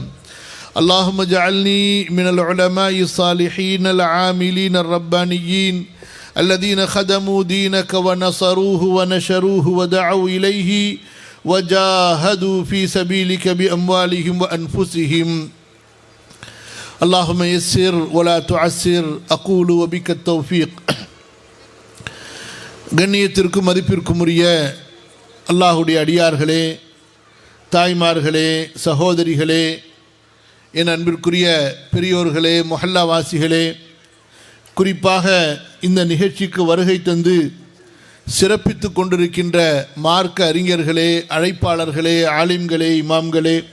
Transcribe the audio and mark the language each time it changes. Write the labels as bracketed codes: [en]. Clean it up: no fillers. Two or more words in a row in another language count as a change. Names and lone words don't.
[ar] اللهم اجعلني من العلماء الصالحين العاملين الربانيين الذين خدموا دينك ونصروه ونشروه ودعوا إليه وجاهدوا في سبيلك بأموالهم وأنفسهم. اللهم يسر ولا تعسر أقول وبك التوفيق. [ta] கண்ணியத்திற்கும் மதிப்பிற்கும் உரிய அல்லாஹுடைய அடியார்களே, தாய்மார்களே, சகோதரிகளே, என் அன்பிற்குரிய பெரியோர்களே, மொஹல்லாவாசிகளே, குறிப்பாக இந்த நிகழ்ச்சிக்கு வருகை தந்து சிறப்பித்து கொண்டிருக்கின்ற மார்க்க அறிஞர்களே, அழைப்பாளர்களே, ஆலிம்களே, இமாம்களே,